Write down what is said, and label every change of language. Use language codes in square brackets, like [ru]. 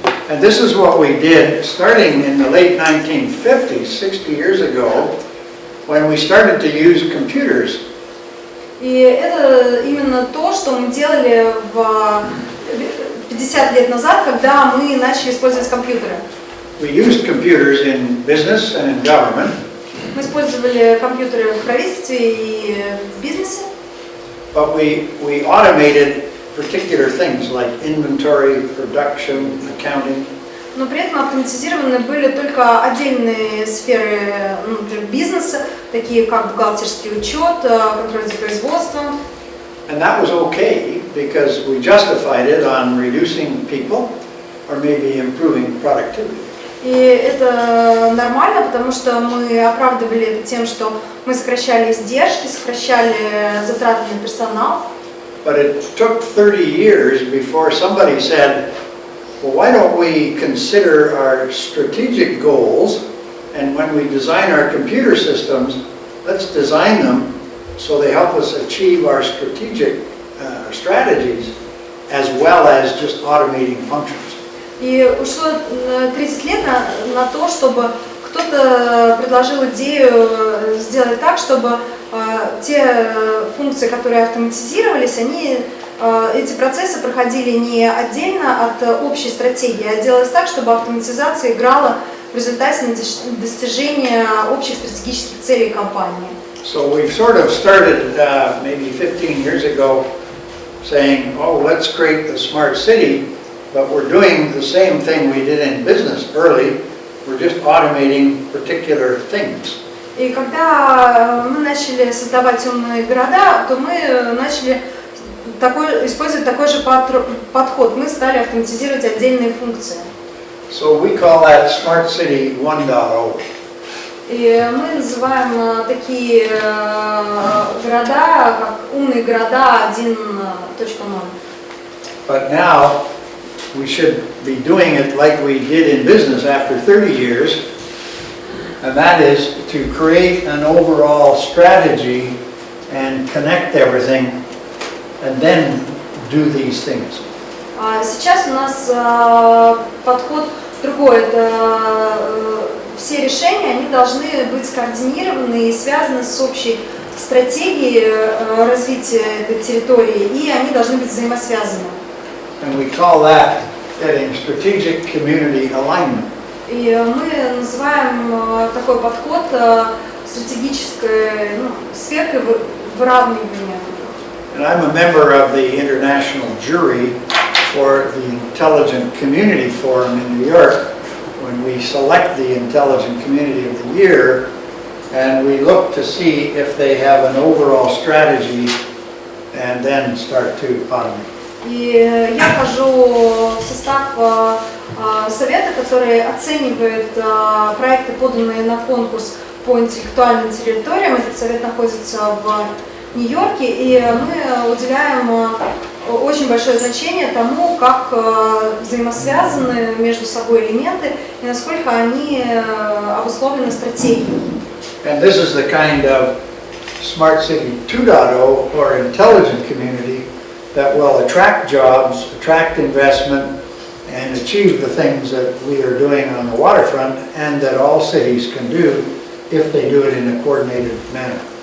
[en] And this is what we did starting in the late 1950s, 60 years ago, when we started to use computers. [ru] И это именно то, что мы делали в 50 лет назад, когда мы начали использовать компьютеры. [en] We used computers in business and in government. [ru] Мы использовали компьютеры в правительстве и в бизнесе. [en] But we automated particular things like inventory, production, accounting. [ru] Но при этом автоматизированы были только отдельные сферы бизнеса, такие как бухгалтерский учет, контроль за производством. [en] And that was okay because we justified it on reducing people or maybe improving productivity. [ru] И это нормально, потому что мы оправдывали это тем, что мы сокращали издержки, сокращали затраты на персонал. [en] But it took 30 years before somebody said, well, why don't we consider our strategic goals, and when we design our computer systems, let's design them so they help us achieve our strategic strategies as well as just automating functions. [ru] И ушло 30 лет на то, чтобы кто-то предложил идею сделать так, чтобы те функции, которые автоматизировались, эти процессы проходили не отдельно от общей стратегии, а делалось так, чтобы автоматизация играла в результате на достижение общих стратегических целей компании. [en] So we've sort of started maybe 15 years ago saying, oh, let's create the smart city, but we're doing the same thing we did in business early. We're just automating particular things. [ru] И когда мы начали создавать умные города, то мы начали использовать такой же подход. Мы стали автоматизировать отдельные функции. [en] So we call that Smart City 1.0. [ru] И мы называем такие города, как умные города 1.0. [en] But now we should be doing it like we did in business after 30 years, and that is to create an overall strategy and connect everything and then do these things. [ru] Сейчас у нас подход другой. Это все решения, они должны быть скоординированы и связаны с общей стратегией развития этой территории, и они должны быть взаимосвязаны. [en] And we call that getting strategic community alignment. [ru] И мы называем такой подход стратегической сферой выравнивания. [en] And I'm a member of the international jury for the Intelligent Community Forum in New York, when we select the Intelligent Community of the Year, and we look to see if they have an overall strategy and then start to automate. [ru] И я вхожу в состав совета, который оценивает проекты, поданные на конкурс по интеллектуальным территориям. Этот совет находится в Нью-Йорке, и мы уделяем очень большое значение тому, как взаимосвязаны между собой элементы и насколько они обусловлены стратегией. [en] And this is the kind of Smart City 2.0 or intelligent community that will attract jobs, attract investment, and achieve the things that we are doing on the waterfront and that all cities can do if they do it in a coordinated manner.